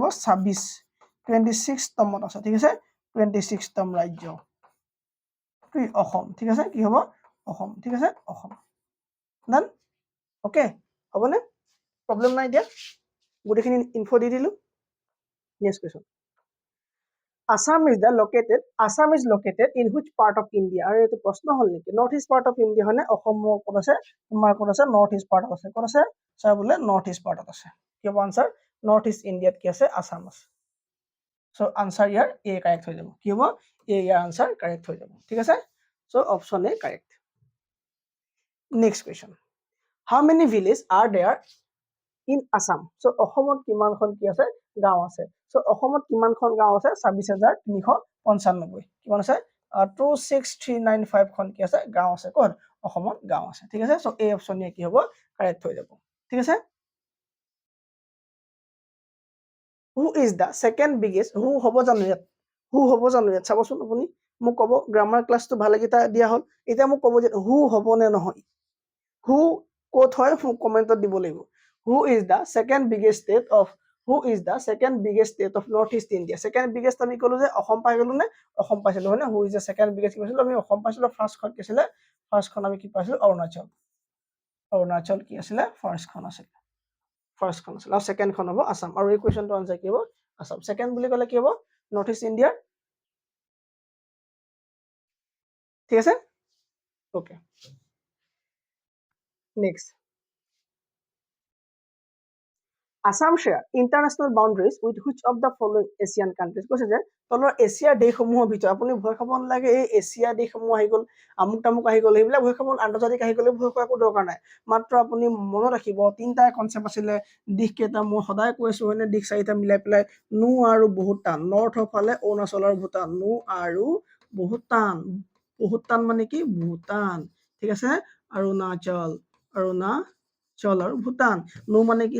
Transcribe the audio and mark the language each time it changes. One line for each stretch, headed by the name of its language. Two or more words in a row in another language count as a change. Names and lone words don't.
Assamese: 26 তমত আছে ঠিক আছে 26 তম ৰাজ্য কি অসম ঠিক আছে কি হ'ব অসম ঠিক আছে অসম
English: done okay
Assamese: হ'বনে প্ৰবলেম নাই দিয়া গুটেখিনি ইনফো দি দিলো
English: next question Assam is located in which part of India?
Assamese: আৰু এইটো প্ৰশ্ন হল নেকি
English: north east part of India
Assamese: হয়নে অসমৰ ক'ত আছে তোমাৰ ক'ত আছে
English: north east
Assamese: পাৰ্টত আছে ক'ত আছে স্যাৰ বোলে নৰ্থ ইষ্ট পাৰ্টত আছে কি হ'ব
English: answer north east
Assamese: ইণ্ডিয়াত কি আছে আসাম আছে
English: so answer
Assamese: ইয়াৰ
English: A correct
Assamese: হৈ যাব কি হ'ব এ ইয়াৰ
English: answer correct
Assamese: হৈ যাব ঠিক আছে
English: so option A correct next question how many villages are there in Assam so
Assamese: অসমত কিমানখন কি আছে গাঁও আছে so অসমত কিমানখন গাঁও আছে 26395 কিমান আছে 26395 খন কি আছে গাঁও আছে কোন অসমত গাঁও আছে ঠিক আছে so এই অপশন কি হ'ব কাৰেক্ট হৈ যাব ঠিক আছে
English: who is the second biggest
Assamese: who হ'ব জানো ইয়াত চাবচোন আপুনি মোক ক'ব গ্ৰামাৰ ক্লাছটো ভালে কিটা দিয়া হ'ল এতিয়া মোক ক'ব যে who হ'ব নে নহয় who ক'ত হয় কমেন্টত দিব লাগিব
English: who is the second biggest state of north east India second biggest
Assamese: আমি ক'লো যে অসম পাই গলো নে অসম পাইছিলো হয় না
English: who is the second biggest
Assamese: কৈছিলো আমি অসম পাইছিলো ফাৰ্স্ট খন কি আছিল ফাৰ্স্ট খন আমি কি পাইছিলো অৰুণাচল কি আছিল ফাৰ্স্ট খন আছিল আৰু সেকেন্ড খন হ'ব আসাম আৰু এই কোৱেশ্চনটো আনসাৰ কি হ'ব আসাম সেকেন্ড বুলি ক'লে কি হ'ব
English: north east
Assamese: ইণ্ডিয়াৰ ঠিক আছে ওকে নেক্সট
English: Assam share international boundaries with which of the following Asian countries
Assamese: কৈছে যে তলৰ এছিয়াৰ দেশসমূহৰ ভিতৰত আপুনি ভয় খাব নালাগে এই এছিয়াৰ দেশসমূহ আহি গ'ল আমুক তামুক আহি গ'ল এইবিলাক ভয় খাব আন্তৰ্জাতিক আহি গ'লে ভয় কৰাৰ দৰকাৰ নাই মাত্ৰ আপুনি মনত ৰাখিব তিনটা কনসেপ্ট আছিলে দিশ কেইটা মই সদায় কৈছো হয়নে দিশ চাৰিটা মিলাই পেলাই নু আৰু ভূটান নৰ্থৰ ফালে অৰুণাচল আৰু ভূটান নু আৰু ভূটান মানে কি ভূটান ঠিক আছে অৰুণাচল চল আৰু ভূটান নৌ মানে কি